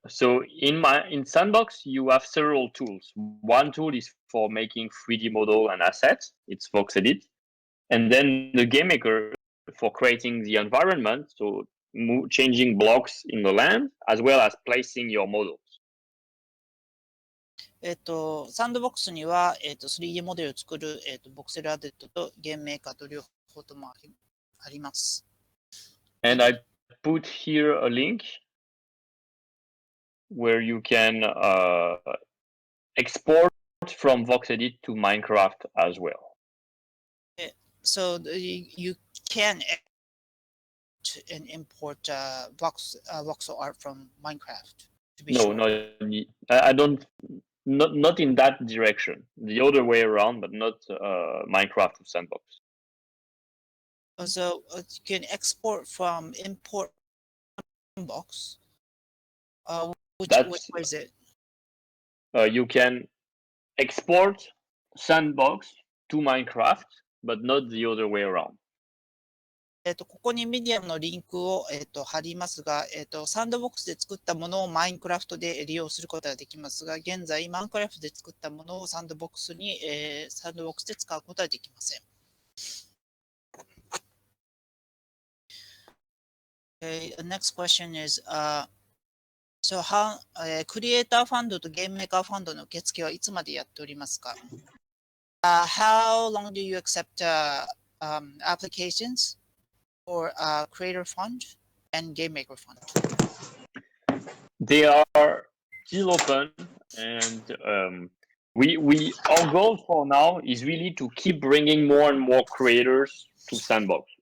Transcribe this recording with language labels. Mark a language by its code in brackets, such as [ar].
[en] So in Sandbox, you have several tools. One tool is for making 3D model and assets. It's VoxEdit. And then the game maker for creating the environment, so changing blocks in the land, as well as placing your models. [ja] サンドボックスには、3D モデルを作る、ボクセルアデットとゲームメーカーと両方ともあります。 [en] And I put here a link where you can export from VoxEdit to Minecraft as well. So you can import voxel art from Minecraft. I don't. Not in that direction. The other way around, but not Minecraft to Sandbox. So you can export from import Sandbox. Which way is it? You can export Sandbox to Minecraft, but not the other way around. [ja] ここにメディアムのリンクを、貼りますが、サンドボックスで作ったものをマインクラフトで利用することができますが、現在、マインクラフトで作ったものをサンドボックスで使うことはできません。 [en] The next question is, so how, [ja] クリエイターファンドとゲームメーカーファンドの受付はいつまでやっておりますか？ [en] How long do you accept applications for creator fund and game maker fund? They are still open, and our goal for now is really to keep bringing more and more creators to Sandbox.